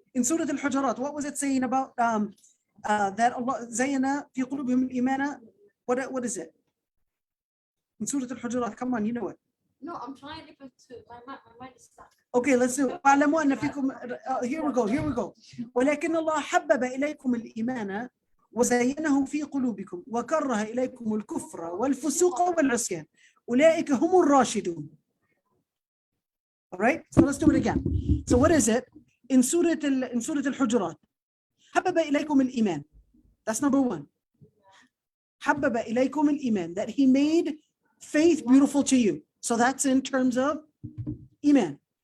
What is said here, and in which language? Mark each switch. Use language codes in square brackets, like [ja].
[en] In Surah Al-Hujurat, what was it saying about that Allah [ar] زينا في قلوبهم الإيمان? [en] What is it? In Surah Al-Hujurat, come on, you know it. No, I'm trying to my mind is stuck. Okay, let's do it. [ar] واعلموا أن فيكم [en] here we go. [ar] ولكن الله حبب إليكم الإيمان وزينه في قلوبكم وكره إليكم الكفر والفسوق والعصيان أولئك هم الراشدون. [en] All right, so let's do it again. So what is it in Surah Al-Hujurat? [ar] حبب إليكم الإيمان. [en] That's number one. [ar] حبب إليكم الإيمان, [en] that he made faith beautiful to you. So that's in terms of iman.